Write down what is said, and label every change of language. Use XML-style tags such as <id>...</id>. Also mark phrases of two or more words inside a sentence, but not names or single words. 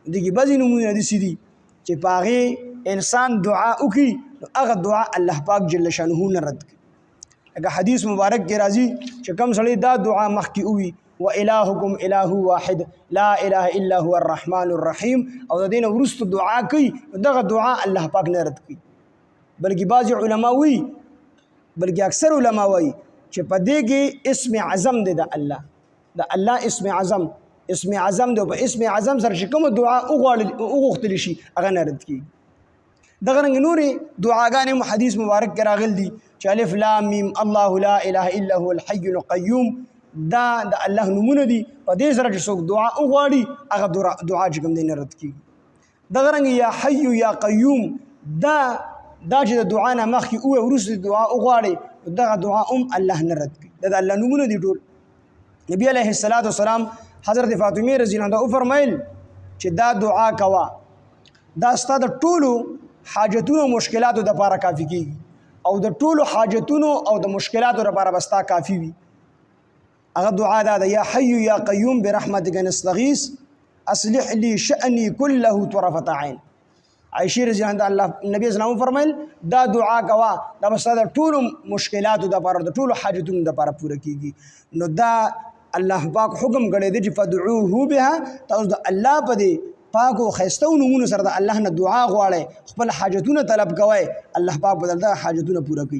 <ps>دغه بعضی نمونه دي سړي چې پاغه انسان دعا وکي هغه دعا الله پاک جل شانه نه رد کوي. لکه حدیث مبارک کې راځي چې کوم سړی دا دعا مخکې وي</ps> <ar>وإلهكم إله واحد لا إله إلا هو الرحمن الرحيم</ar> <ps>او د دین ورست دعا کوي دغه دعا الله پاک نه رد کوي. بلکې بعض علما وي بلکې اکثر علما وي چې په دې کې اسم اعظم دی د الله اسم اعظم دی. په اسم اعظم سره چې کوم دعا وغوښتل شي هغه نه رد کیږي. دغه رنګ نورې دعاګانې حدیث مبارک کې راغلي دي چې</ps> <ar>الف لام میم الله لا اله الا هو الحي القيوم</ar> <ps>دا د الله نومونه دي. په دې سره چې څوک دعا وغواړي هغه دعا چې کوم دی نه رد کیږي. دغه رنګ</ps> <ar>یا حي یا قیوم</ar> <ps>دا چې د دعا نه مخکې او وروسته دعا وغواړي دغه دعا الله نه رد کوي. دا د الله نومونه دي ټول. نبی</ps> <ar>علیه الصلاۃ والسلام</ar> <ps>حضرت فاطمه</ps> <ar>رضی الله عنها</ar> <ps>فرمایل چې دا دعا کوا دا ستاسو د ټولو حاجتونو مشکلاتو د لپاره کافی کیږي او د ټولو حاجتونو او د مشکلاتو لپاره بستا کافی وي. هغه دعا دا</ps> <ar>یا حي یا قیوم برحمتک نستغیث اصلح لي شأني كله طرفة عين.</ar> <ps>عائشہ</ps> <ar>رضی الله عنها</ar> <ps>نبی اسلام فرمایل دا دعا کوا دا بس دا ټول مشکلاتو د لپاره د ټول حاجتونو د لپاره پوره کیږي. نو دا الله پاک حکم کړی دی چې</ps> <ar>فدعوه بها</ar> <ps>تاسو د الله په دې پاک او خیستو نمونه سره د الله نه دعا غواړئ خپل حاجتونه طلب کوئ الله پاک بدل دا حاجتونه پوره کوي.</ps>